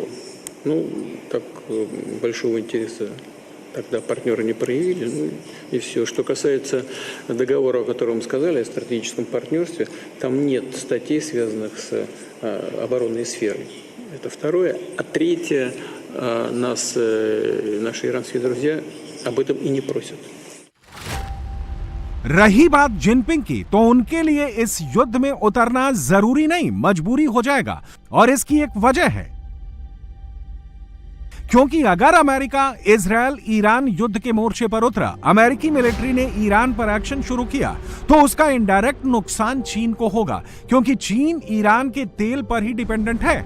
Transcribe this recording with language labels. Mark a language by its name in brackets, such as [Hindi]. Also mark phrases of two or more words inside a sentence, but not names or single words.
[Russian] Ну, так большого интереса тогда партнеры не проявили, ну и все. Что касается договора, о котором мы сказали, о стратегическом партнерстве, там нет статей, связанных с оборонной сферой. Это второе. А третье, наши иранские друзья об этом и не просят. [Hindi] रही बात जिनपिंग की, तो उनके लिए इस युद्ध में उतरना जरूरी नहीं, मजबूरी हो जाएगा। और इसकी एक वजह है, क्योंकि अगर अमेरिका इजरायल ईरान युद्ध के मोर्चे पर उतरा, अमेरिकी मिलिट्री ने ईरान पर एक्शन शुरू किया, तो उसका इनडायरेक्ट नुकसान चीन को होगा, क्योंकि चीन ईरान के तेल पर ही डिपेंडेंट है।